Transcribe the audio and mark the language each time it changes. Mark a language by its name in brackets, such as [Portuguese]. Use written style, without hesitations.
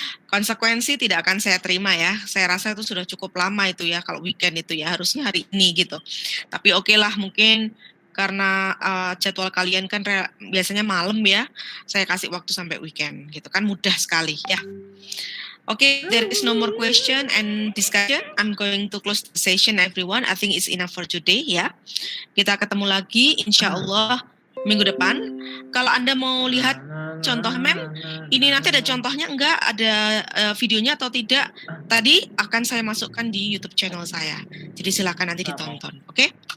[Indonesian] Konsekuensi tidak akan saya terima ya. Saya rasa itu sudah cukup lama itu ya. Kalau weekend itu ya harusnya hari ini gitu. Tapi oke lah, mungkin karena jadwal kalian kan biasanya malam ya. Saya kasih waktu sampai weekend gitu kan, mudah sekali ya. [English] Okay, there is no more question and discussion. I'm going to close the session, everyone. I think it's enough for today, ya. [Indonesian] Kita ketemu lagi, insya Allah minggu depan. Kalau Anda mau lihat contoh mem, ini nanti ada contohnya enggak, ada videonya atau tidak. Tadi akan saya masukkan di YouTube channel saya. Jadi silakan nanti ditonton, oke?